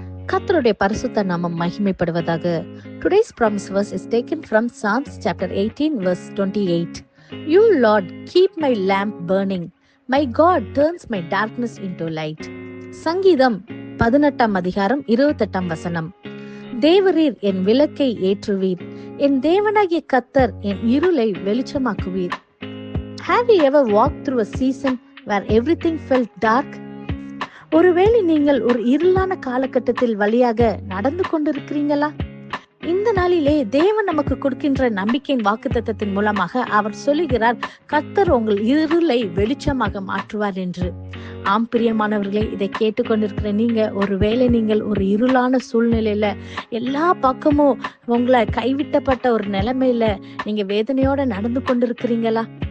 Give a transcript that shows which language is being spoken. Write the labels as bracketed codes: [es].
[ta] கர்த்தருடைய பரிசுத்த நாமம் மகிமைப்படுவதாக. [en] Today's promise verse is taken from Psalms chapter 18 verse 28. You Lord, keep my lamp burning. My God turns my darkness into light. [ta] சங்கீதம் 18 அதிகாரம் 28 வசனம். தேவரீர் என் விளக்கை ஏற்றுவீர், என் தேவனாகிய கர்த்தர் என் இருளை வெளிச்சமாக்குவீர். [en] Have you ever walked through a season where everything felt dark? [ta] ஒருவேளை நீங்கள் ஒரு இருளான காலகட்டத்தில் வழியாக நடந்து கொண்டிருக்கிறீங்களா? இந்த நாளிலே தேவன் நமக்கு கொடுக்கின்ற நம்பிக்கையின் வாக்குத்தத்தத்தின் மூலமாக அவர் சொல்லுகிறார், கர்த்தர் உங்கள் இருளை வெளிச்சமாக மாற்றுவார் என்று. ஆம் பிரியமானவர்களே, இதை கேட்டுக்கொண்டிருக்கிற நீங்க, ஒருவேளை நீங்கள் ஒரு இருளான சூழ்நிலையில, எல்லா பக்கமும் உங்களை கைவிட்டப்பட்ட ஒரு நிலைமையில நீங்க வேதனையோட நடந்து கொண்டிருக்கிறீங்களா?